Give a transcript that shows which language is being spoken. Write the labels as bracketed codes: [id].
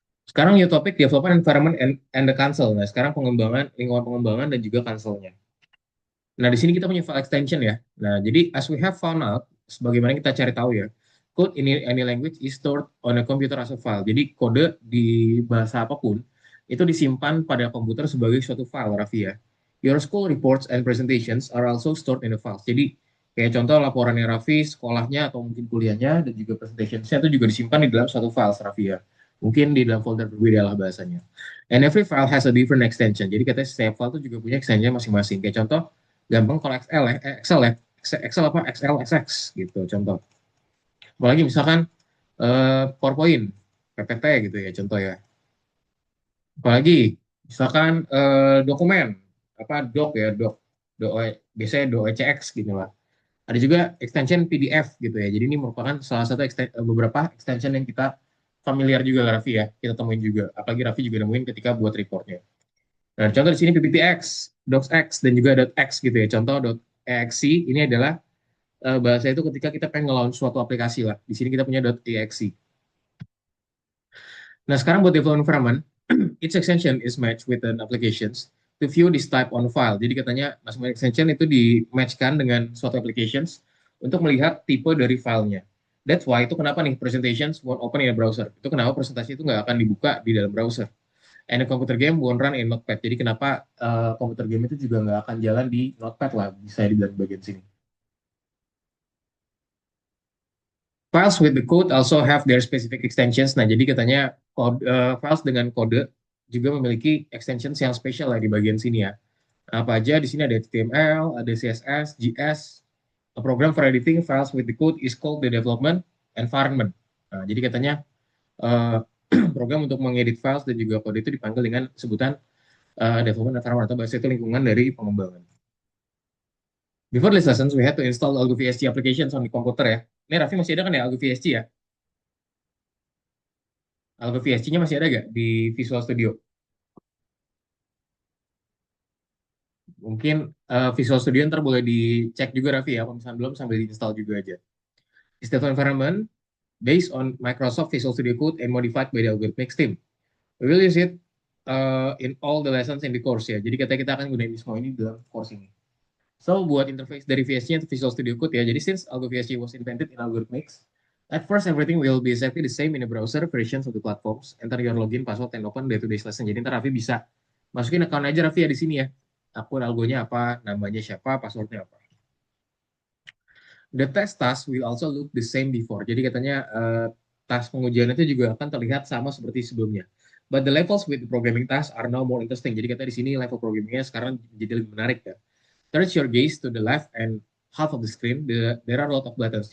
[id] Sekarang [en] new topic development environment and the console. [id] Nah, sekarang pengembangan lingkungan pengembangan dan juga console-nya. Nah, di sini kita punya file extension ya. Nah, jadi [en] as we have found out, [id] sebagaimana kita cari tahu ya, [en] code in any language is stored on a computer as a file. [id] Jadi kode di bahasa apapun itu disimpan pada komputer sebagai suatu file, Raffi ya. [en] Your school reports and presentations are also stored in a file. [id] Jadi kayak contoh laporannya Raffi, sekolahnya atau mungkin kuliahnya dan juga presentations-nya itu juga disimpan di dalam suatu file, Raffi ya. Mungkin di dalam folder berbeda lah bahasanya. [en] And every file has a different extension. [id] Jadi katanya setiap file itu juga punya extension masing-masing. Kayak contoh gampang kalau Excel ya, Excel apa XLSX gitu contoh. Apalagi misalkan PowerPoint, PPT gitu ya contoh ya. Apalagi misalkan dokumen apa doc ya doc biasanya docx gitu lah. Ada juga extension PDF gitu ya. Jadi ini merupakan salah satu beberapa extension yang kita familiar juga lah Raffi ya, kita temuin juga. Apalagi Raffi juga nemuin ketika buat reportnya. Nah, contoh di sini PPTX, docx, dan juga .x gitu ya. Contoh .exe ini adalah bahasa itu ketika kita pengen nge-launch suatu aplikasi lah. Di sini kita punya .exe. Nah, sekarang buat [en] development environment, each extension is matched with an applications to view this type on file. [id] Jadi katanya masing-masing extension itu di-matchkan dengan suatu applications untuk melihat tipe dari filenya. [en] That's why [id] itu kenapa nih [en] presentations won't open in a browser. [id] Itu kenapa presentasi itu nggak akan dibuka di dalam browser. [en] And a computer game won't run in Notepad. [id] Jadi kenapa computer game itu juga nggak akan jalan di Notepad lah, bisa dibilang bagian sini. [en] Files with the code also have their specific extensions. [id] Nah, jadi katanya files dengan kode juga memiliki extensions yang spesial lah di bagian sini ya. Apa aja di sini ada HTML, ada CSS, JS. [en] A program for editing files with the code is called the development environment. [id] Nah, jadi katanya uh, program untuk mengedit files dan juga kode itu dipanggil dengan sebutan development environment atau bahasa itu lingkungan dari pengembangan. [en] Before this lessons, we had to install Algo VST applications on the komputer ya. [id] Ini Raffi masih ada kan ya Algo VST ya? Algo VST-nya masih ada nggak di Visual Studio? Mungkin Visual Studio ntar boleh dicek juga Raffi ya, kalau misalnya belum sambil diinstal juga aja. [en] Is the environment based on Microsoft Visual Studio Code and modified by the Algorithmics team. We will use it in all the lessons in the course ya. [id] Jadi kita akan gunain semua ini dalam course ini. So buat interface dari VST-nya itu Visual Studio Code ya. Jadi [en] since Algo VST was invented in Algorithmics, at first everything will be exactly the same in the browser versions of the platforms. Enter your login, password, and open day-to-day lesson. [id] Jadi ntar Raffi bisa masukin account aja Raffi ya di sini ya. Akun algonya apa, namanya siapa, passwordnya apa. [en] The test task will also look the same before. [id] Jadi katanya task pengujian itu juga akan terlihat sama seperti sebelumnya. [en] But the levels with the programming task are now more interesting. [id] Jadi katanya di sini level programmingnya sekarang jadi lebih menarik ya. [en] Turn your gaze to the left and half of the screen. There are a lot of buttons.